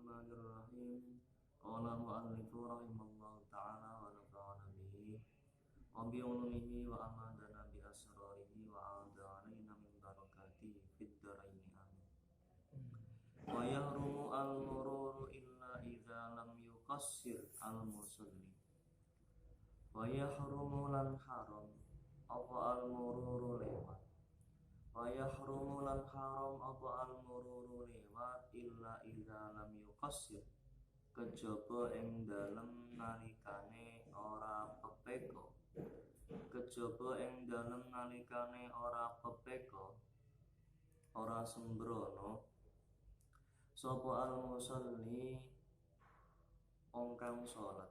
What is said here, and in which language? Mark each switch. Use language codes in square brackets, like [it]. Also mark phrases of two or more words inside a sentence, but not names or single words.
[ar] بسم الله الرحمن الرحيم. قال المؤلف رحمه الله تعالى ونفعنا به وبعلومه وأمدنا بأسراره وأعاد علينا من بركاته في الدارين آمين. ويحرم المرور إلا إذا لم يقصر المصلي. ويحرم [jv] lan haram apa al-mururu lewat. [ar] ويحرم [jv] lan haram apa al-mururu lewat [ar] إلا إذا لم يقصر [jv] kejaba ing dalem nalikane ora pepeko. Kejaba ing dalem nalikane ora pepeko, ora sembrono sapa al-musalli wong kang salat.